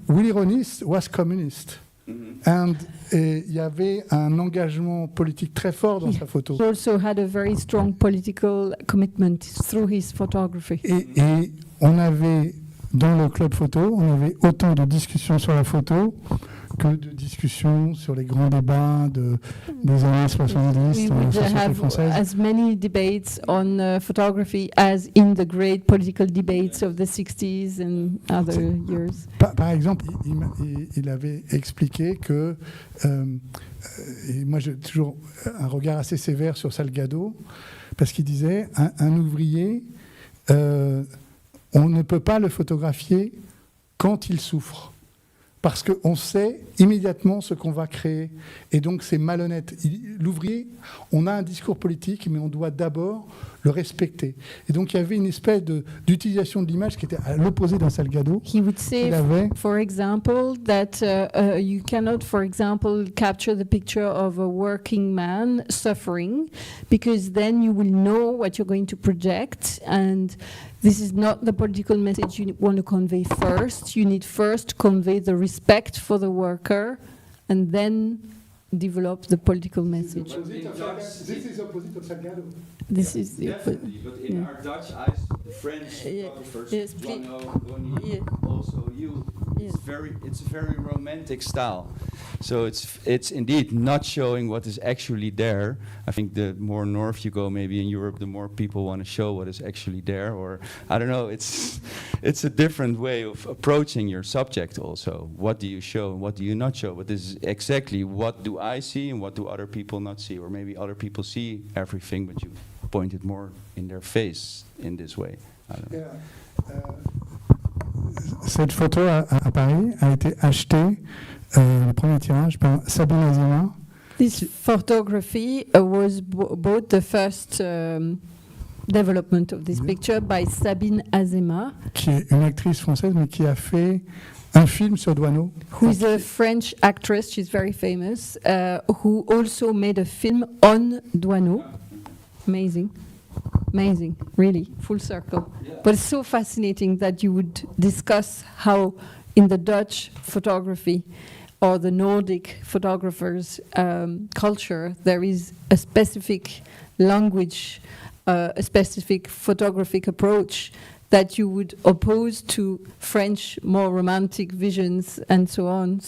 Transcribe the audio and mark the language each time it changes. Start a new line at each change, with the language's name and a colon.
English: Willy Ronis was communist. And
French: il y avait un engagement politique très fort dans sa photo.
English: He also had a very strong political commitment through his photography.
French: Et on avait, dans le club photo, on avait autant de discussions sur la photo que de discussions sur les grands débats des années 70 dans la société française.
English: As many debates on photography as in the great political debates of the 60s and other years.
French: Par exemple, il avait expliqué que, et moi j'ai toujours un regard assez sévère sur Salgado, parce qu'il disait, un ouvrier, on ne peut pas le photographier quand il souffre. Parce qu'on sait immédiatement ce qu'on va créer. Et donc, c'est malhonnête. L'ouvrier, on a un discours politique, mais on doit d'abord le respecter. Et donc, il y avait une espèce d'utilisation de l'image qui était à l'opposé d'un Salgado.
English: He would say, for example, that you cannot, for example, capture the picture of a working man suffering, because then you will know what you're going to project, and this is not the political message you want to convey first. You need first to convey the respect for the worker, and then develop the political message. This is opposite of Salgado. This is the definitely, but in our Dutch eyes, French photographers, Duano, Ronnie, also you, it's a very romantic style. So it's indeed not showing what is actually there. I think the more north you go, maybe in Europe, the more people want to show what is actually there. Or I don't know. It's a different way of approaching your subject. Also, what do you show and what do you not show? But this is exactly what do I see and what do other people not see? Or maybe other people see everything, but you point it more in their face in this way. I don't know.
French: Cette photo à Paris a été achetée, le premier tirage, par Sabine Azema.
English: This photography was bought, the first development of this picture, by Sabine Azema,
French: qui est une actrice française, mais qui a fait un film sur Duano.
English: Who is a French actress, she's very famous, who also made a film on Duano. Amazing. Amazing, really, full circle. Yeah. But it's so fascinating that you would discuss how in the Dutch photography or the Nordic photographers' culture, there is a specific language, a specific photographic approach that you would oppose to French more romantic visions and so on.